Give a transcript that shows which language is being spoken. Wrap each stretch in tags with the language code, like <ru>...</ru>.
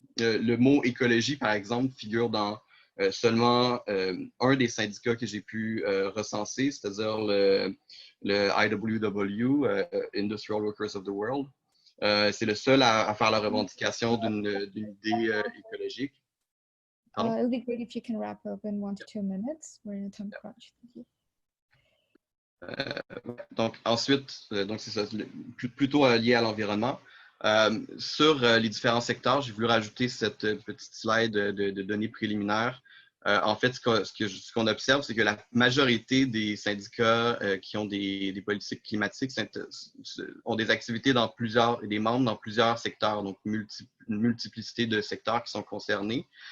<fr>Le mot écologie, par exemple, figure dans seulement un des syndicats que j'ai pu recenser, c'est-à-dire le IWW, Industrial Workers of the World. C'est le seul à faire la revendication d'une idée écologique.</fr> <en>It'll be great if you can wrap up in 1 to 2 minutes. We're in a time crunch. Thank you.</en> <fr>Donc ensuite, donc c'est ça, plutôt lié à l'environnement. Sur les différents secteurs, j'ai voulu rajouter cette petite slide de données préliminaires. En fait, ce qu'on observe, c'est que la majorité des syndicats qui ont des politiques climatiques ont des activités dans des membres dans plusieurs secteurs, donc une multiplicité de secteurs qui sont concernés.</fr>